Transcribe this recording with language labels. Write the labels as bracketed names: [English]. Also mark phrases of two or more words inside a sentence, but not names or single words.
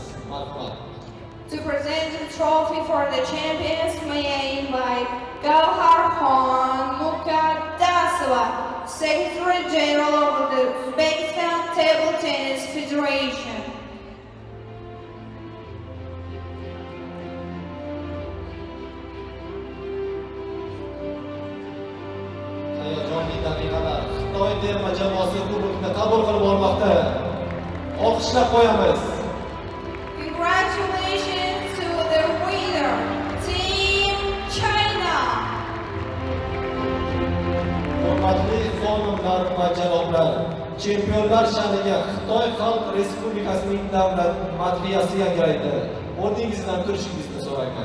[Uzbek] Marhamat. [English] To present the trophy for the champions, may I invite Gavharxon Muqaddasova, Secretary General of the Uzbekistan Table Tennis Federation. [Uzbek] Hayajonli daqiqalar. Xitoy terma jamoasi kubokni qabul qilib olmoqda. Olqishlab qo'yamiz. [English] Congratulations to the winner, Team China. [Uzbek] Hurmatli xonimlar va janoblar, chempionlar sha'niga Xitoy Xalq Respublikasining davlat madhiyasi yangraydi. O'rningizdan turishingizni so'raymiz.